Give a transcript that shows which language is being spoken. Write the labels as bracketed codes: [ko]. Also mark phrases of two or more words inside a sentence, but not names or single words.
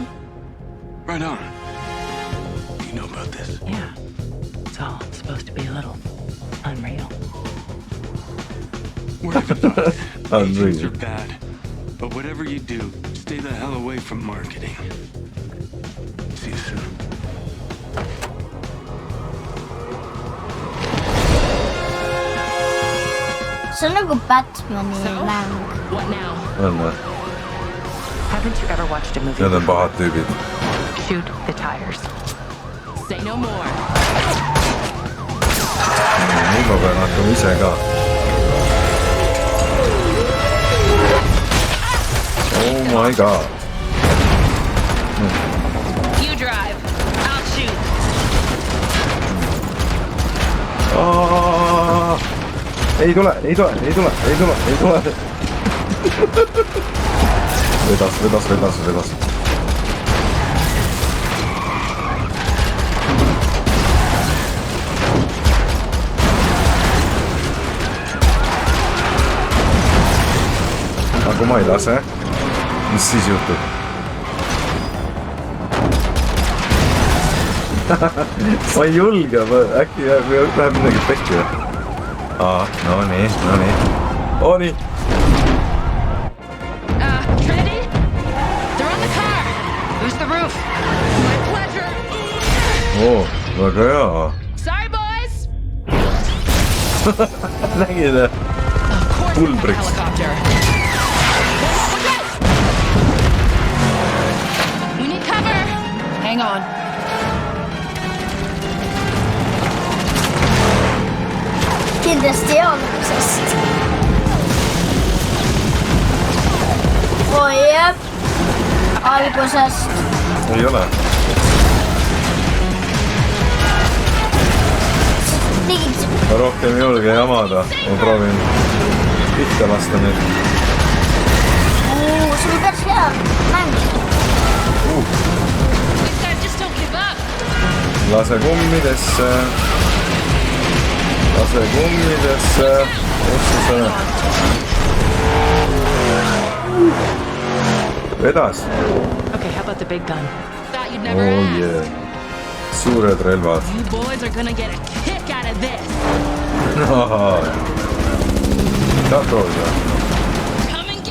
[en] Right on. You know about this? Yeah. It's all supposed to be a little unreal. Word of advice. Unreal. Agents are bad. But whatever you do, stay the hell away from marketing. See you soon. [et] see on nagu Batman'i mäng . [en] What now? [et] on või ? [en] Haven't you ever watched a movie? [et] Need on pahad tüübid . [en] Shoot the tires. Say no more. [et] nüüd ma pean hakkama ise ka . [en] Oh my god . You drive. I'll shoot. [et] ei tule , ei tule , ei tule , ei tule , ei tule . vedas . aga kui ma ei lase , mis siis juhtub ? ma ei julge , äkki läheb midagi pekki või ? no nii . oo nii . [en] Trinity? They're on the car. Who's the roof? My pleasure. [et] oo , väga hea . [en] Sorry, boys. [et] nägid ? [en] Of course, Full it's a bricks. helicopter. What's this? We need cover. Hang on. [et] kindlasti algusest . oi jah , algusest . ei ole . tegid ma rohkem ei julge jamada, ma proovin pihta lasta nüüd. See on päris hea mäng. [en] Just don't give up. [et] Lase kummidesse. Lase kummidesse. Otsuse. Vedas. [en] Okay, how about the big gun? Thought you'd never Oh ask. yeah. [et] Suured relvad. [en] You boys are gonna get a kick out of this. [et] Tahad proovida? [en] Come and get